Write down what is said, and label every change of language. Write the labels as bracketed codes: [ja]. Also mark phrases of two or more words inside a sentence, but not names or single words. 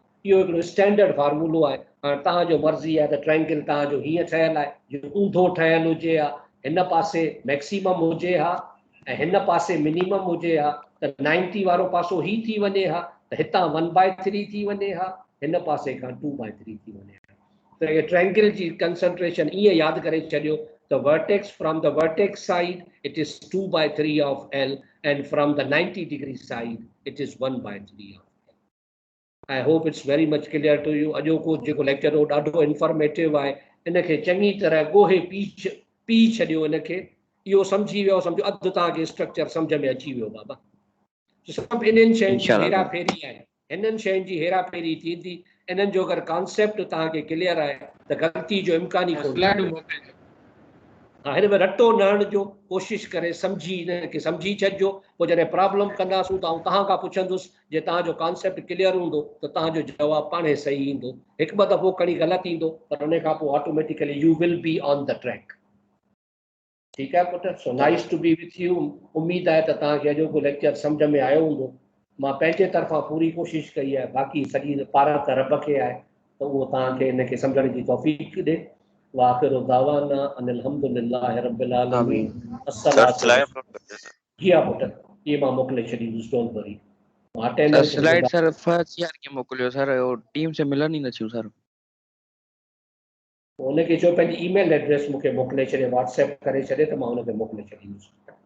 [sd] इहो हिकिड़ो स्टैंडर्ड फार्मूलो आहे। हाणे तव्हांजो मर्ज़ी आहे त ट्रायंगल तव्हांजो हीअं ठहियलु आहे जो ऊंधो ठहियलु हुजे हा, हिन पासे मैक्सिमम हुजे हा ऐं हिन पासे मिनिमम हुजे हा त 90 वारो पासो ही थी वञे हा त हितां 1/3 थी वञे हा, हिन पासे खां 2/3 थी वञे हा। त ट्रायंगल जी कंसंट्रेशन ईअं यादि करे छॾियो त [en] vertex from the vertex side it is 2/3 of L and from the 90 degree side it is 1/3 of. I hope it's very much clear to you. [sd] अॼोको जेको लेक्चर हो ॾाढो इंफॉर्मेटिव आहे। इनखे चङी तरह ॻोहे पी छॾियो। इनखे इहो सम्झी वियो, सम्झो अधु तव्हांखे स्ट्रक्चर सम्झ में अची वियो बाबा। सभु इन्हनि शयुनि जी हेरा फेरी आहे, हिननि शयुनि जी हेरा फेरी थींदी। इन्हनि जो अगरि कॉन्सेप्ट तव्हांखे क्लियर आहे त ग़लती जो इम्कान ई कोन्हे। हा, हिन में रटो न हणिजो, कोशिशि करे सम्झी हिनखे सम्झी छॾिजो। पोइ जॾहिं प्रॉब्लम कंदासूं त तव्हां खां पुछंदुसि, जे तव्हांजो कॉन्सेप्ट क्लियर हूंदो त तव्हांजो जवाबु पाणे सही ईंदो। हिकु ॿ दफ़ो खणी ग़लति ईंदो पर उन खां पोइ [en] automatically you will be on the track. [sd] ठीकु आहे पुट? [en] so nice to be with you. [sd] उमेद आहे त तव्हांखे अॼोको लेक्चर सम्झ में आयो हूंदो। मां पंहिंजे तरफ़ां पूरी कोशिशि कई आहे, बाक़ी सॼी पारां त रब खे आहे त उहो तव्हांखे हिनखे सम्झण जी तौफ़ीक़ ॾे। [ar] وآخر دعوانا أن الحمد لله رب العالمين. अस्सलाम। [sd] जी हा पुट, ये मां मोकिले छॾींदुसि, [en] don't worry. [sd] अटेंडेंस स्लाइड सर [en] first year [sd] के मोकिलियो सर, टीम से मिलन ई न थियूं सर। उनखे चओ पंहिंजी ईमेल एड्रेस मूंखे मोकिले छॾे, व्हाट्सएप करे छॾे त मां उनखे मोकिले छॾींदुसि।